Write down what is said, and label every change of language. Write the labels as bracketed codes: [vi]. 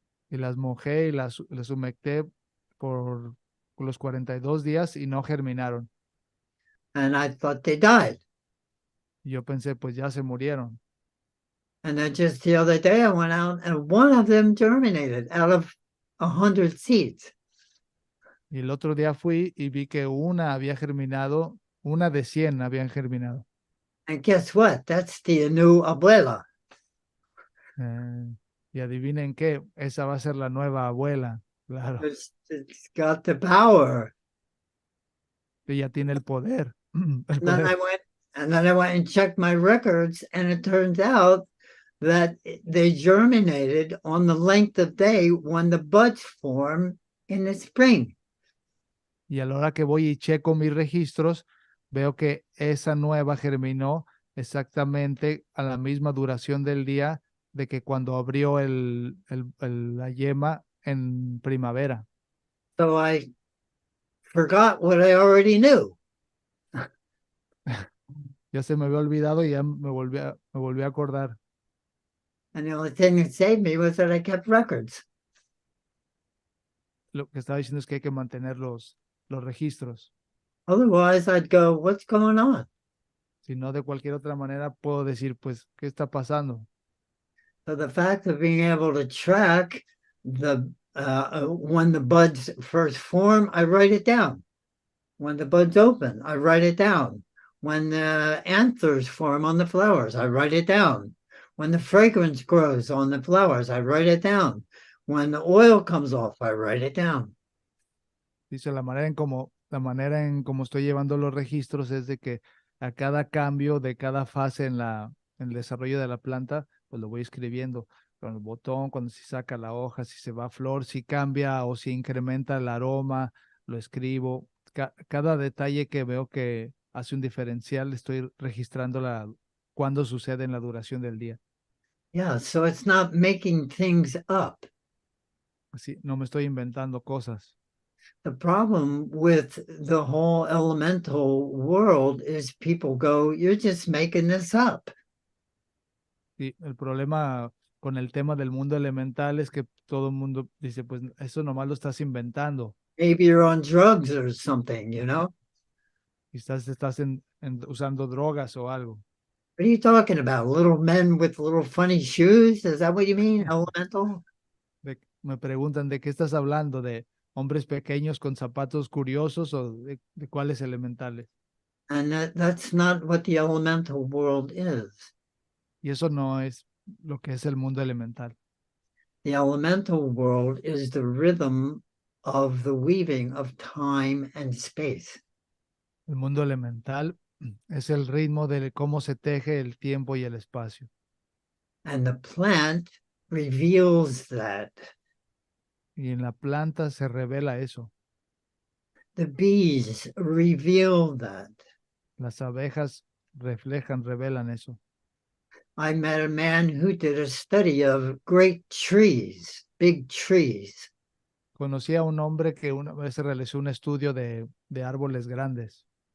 [es] Y las mojé y las humecté por los 42 días y no germinaron. [en] And I thought they died. [es] Y yo pensé, pues ya se murieron. [en] And then just the other day, I went out and one of them germinated out of 100 seeds. [es] Y el otro día fui y vi que una había germinado, una de 100 habían germinado. [en] And guess what? That's the new abuela. [es] Y adivinen qué, esa va a ser la nueva abuela, claro. [en] It's got the power. [es] Ella tiene el poder, el [en] And then [es] poder. [en] I went and checked my records, and it turns out that they germinated on the length of day when the buds form in the spring. [es] Y a la hora que voy y checo mis registros, veo que esa nueva germinó exactamente a la misma duración del día de que cuando abrió la yema en primavera. [en] So I forgot what I already knew. [es] Ya se me había olvidado y ya me volví a acordar. [en] And the only thing that saved me was that I kept records. [es] Lo que estaba diciendo es que hay que mantener los registros. [en] Otherwise, I'd go, what's going on? [es] Si no, de cualquier otra manera puedo decir, pues, ¿qué está pasando? [en] So the fact of being able to track the when the buds first form, I write it down. When the buds open, I write it down. When the anthers form on the flowers, I write it down. When the fragrance grows on the flowers, I write it down. When the oil comes off, I write it down. [es] Dice, la manera en cómo estoy llevando los registros es de que a cada cambio de cada fase en el desarrollo de la planta, pues lo voy escribiendo con el botón, cuando se saca la hoja, si se va a flor, si cambia o si incrementa el aroma, lo escribo. Cada detalle que veo que hace un diferencial, estoy registrando cuándo sucede en la duración del día. [en] Yeah, so it's not making things up. [es] Así, no me estoy inventando cosas. [en] The problem with the whole elemental world is people go, you're just making this up. [es] Y el problema con el tema del mundo elemental es que todo el mundo dice, pues eso nomás lo estás inventando. [en] Maybe you're on drugs or something, you know? [es] Quizás estás usando drogas o algo. [en] What are you talking about? Little men with little funny shoes? Is that what you mean? Elemental? [es] Me preguntan de qué estás hablando, de hombres pequeños con zapatos curiosos o de cuáles elementales. [en] And that's not what the elemental world is. [es] Y eso no es lo que es el mundo elemental. [en] The elemental world is the rhythm of the weaving of time and space. [es] El mundo elemental es el ritmo de cómo se teje el tiempo y el espacio. [en] And the plant reveals that. [es] Y en la planta se revela eso. [en] The bees reveal that. [es] Las abejas revelan eso. [en] I met a man who did a study of great trees, big trees. [es] Conocí a un hombre que una vez realizó un estudio de árboles grandes